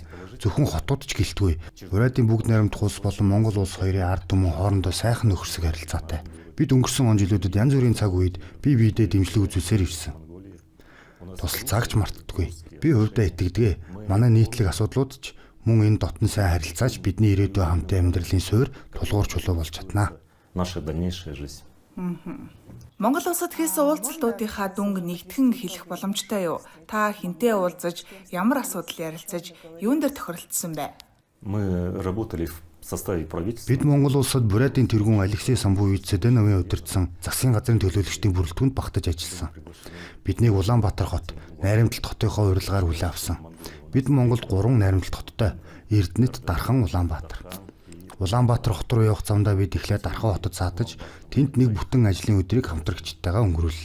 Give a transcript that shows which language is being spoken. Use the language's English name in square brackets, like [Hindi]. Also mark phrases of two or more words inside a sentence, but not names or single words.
[Mongolian] Зөвхөн хотууд ч гэлтгүй. Урайдын бүгд найрамдах улс болон Монгол улс хоёрын ард түмэн хоорондоо сайхан нөхөрсөг харилцаатай. Бид өнгөрсөн он жилүүдэд янз бүрийн цаг үед бие биедээ дэмжлэг үзүүлсээр ирсэн. Тусалцаагч мартдаггүй. Би хувьдаа итгэдэг. Манай нийтлэг асуудлууд ч мөн энэ дотн сайн харилцаач бидний ирээдүйн хамтын амьдралын суурь тулгуур чулуу болж чаднаа. [Russian] наша дальнейшая жизнь. [Mongolian] Монгол улсад хийсэн уулзалтуудынхаа дүнг нэгтгэн хэлэх боломжтой юу? Та хинтээ уулзаж, ямар асуудал ярилцаж, юун дээр тохиролцсон бэ? [Russian] Мы работали в составе правительства. [Mongolian] Бид Монгол улсад Бурятийн тэргүүн Алексей Самбуевицэдэновын удирдсан засгийн газрын төлөөлөгчдийн бүрэлдэхүүнд багтаж ажилласан. Биднийг Улаанбаатар хот, Найрамдалт хотынхоо урилгаар хүлээн авсан. Бид Монголд 3 Найрамдалт хоттой: Эрдэнэт, Дархан, Улаанбаатар. Улаанбаатар хот руу явах замдаа бид эхлээд Дархан хотод саатаж, тэнд нэг бүтэн ажлын өдрийг хамтрагчдтайгаа өнгөрүүллээ.